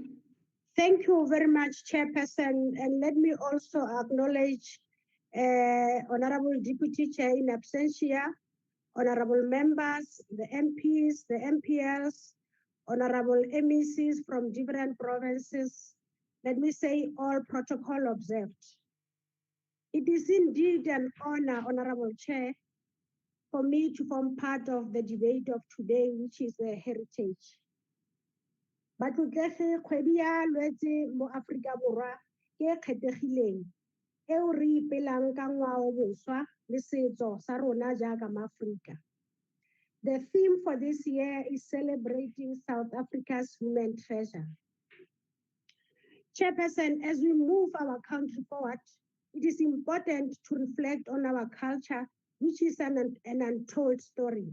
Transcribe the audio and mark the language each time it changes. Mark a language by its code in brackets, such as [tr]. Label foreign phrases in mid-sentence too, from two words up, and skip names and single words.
[en] Thank you very much, Chairperson. And let me also acknowledge Honorable Deputy Chair in absentia, Honorable members, the MPs, the MPLs, Honorable MECs from different provinces. Let me say all protocol observed. It is indeed an honor, Honorable Chair, for me to form part of the debate of today, which is the heritage. [tn] But kgwedi ya lwetse mo Afrika Borwa ke kgethegileng eo re ipelang ka ngwao boswa le setso sa rona jaaka maAfrika. [en] The theme for this year is celebrating South Africa's human treasure. Chairperson, as we move our country forward, it is important to reflect on our culture, which is an untold story.